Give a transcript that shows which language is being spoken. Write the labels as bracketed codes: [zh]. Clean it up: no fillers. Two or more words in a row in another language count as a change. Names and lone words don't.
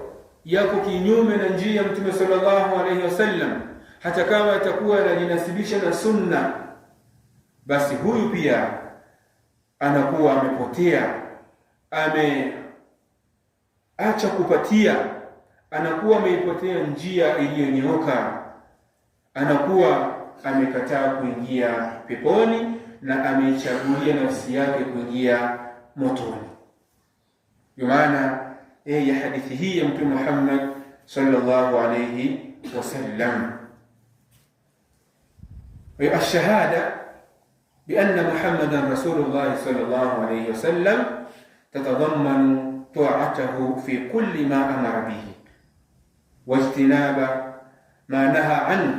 [sw] yako kinyume na njia ya Mtume [ar] صلى الله عليه وسلم, [sw] hata kama atakuwa anajinasibisha na sunna, basi huyu pia anakuwa amepotea, ameacha kupatia, anakuwa ameipotea njia iliyonyooka, anakuwa amekataa kuingia peponi na ameichagulia nafsi yake kuingia motoni. Kwa maana ya hadithi hii ya Mtume Muhammad [ar] صلى الله عليه وسلم, الشهادة بأن محمدا رسول الله صلى الله عليه وسلم تتضمن طاعته في كل ما أمر به واجتناب ما نهى عنه.